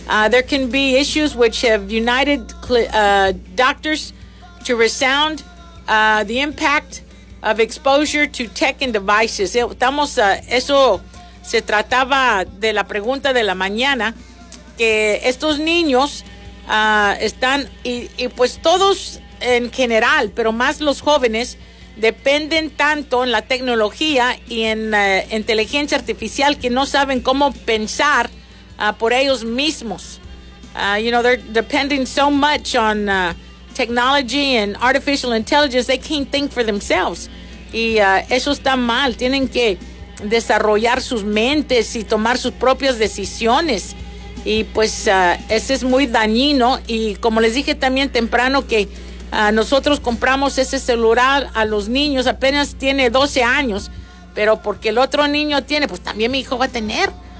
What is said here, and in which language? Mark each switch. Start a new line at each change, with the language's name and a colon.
English: There can be issues which have united doctors to resound the impact of exposure to tech and devices.
Spanish: Eso se trataba de la pregunta de la mañana, que estos niños están, y pues todos en general, pero más los jóvenes, dependen tanto en la tecnología y en inteligencia artificial que no saben cómo pensar por ellos mismos.
English: You know, they're depending so much on technology and artificial intelligence, they can't think for themselves.
Spanish: Y eso está mal. Tienen que desarrollar sus mentes y tomar sus propias decisiones. Y pues eso es muy dañino. Y como les dije también temprano que nosotros compramos ese celular a los niños, apenas tiene 12 años, pero porque el otro niño tiene, pues también mi hijo va a tener.